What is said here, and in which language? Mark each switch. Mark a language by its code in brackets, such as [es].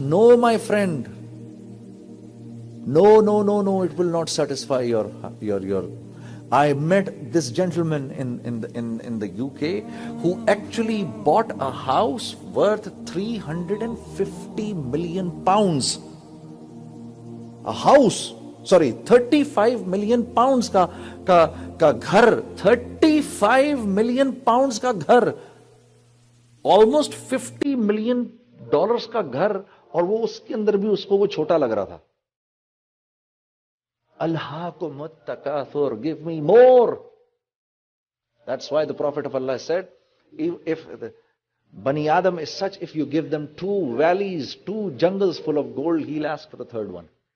[en] No, my friend. No, it will not satisfy your. I met this gentleman in the UK who actually bought a house worth 350 million pounds. A house, sorry, 35 million pounds [ur] ka ghar, 35 million pounds ka ghar, [en] almost $50 million [ur] کا گھر, اور وہ اس کے اندر بھی اس کو وہ چھوٹا لگ رہا تھا. [ar] الہاکم التکاثر, [en] give me more. That's why the Prophet of Allah said, if Bani Adam is such, if you give them 2 valleys, 2 jungles full of gold, he'll ask for the 3rd one.